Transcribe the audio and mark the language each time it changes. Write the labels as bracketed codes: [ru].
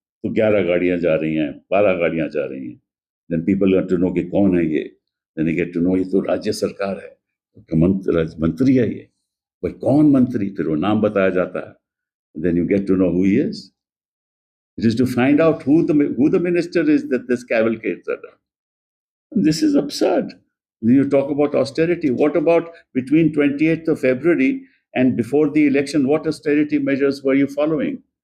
[hi] तो 11 गाड़ियां जा रही हैं, 12 गाड़ियां जा रही हैं. [en] Then people get to know [hi] कि कौन है ये. [en] Then they get to know [hi] ये तो राज्य सरकार है, मंत्री है ये. भाई कौन मंत्री? फिर वो नाम बताया जाता है. [en] Then you get to know who he is. It is to find out who the minister is that this cavalcades are done. And this is absurd. When you talk about austerity, what about between 28th of February and before the election, what austerity measures were you following?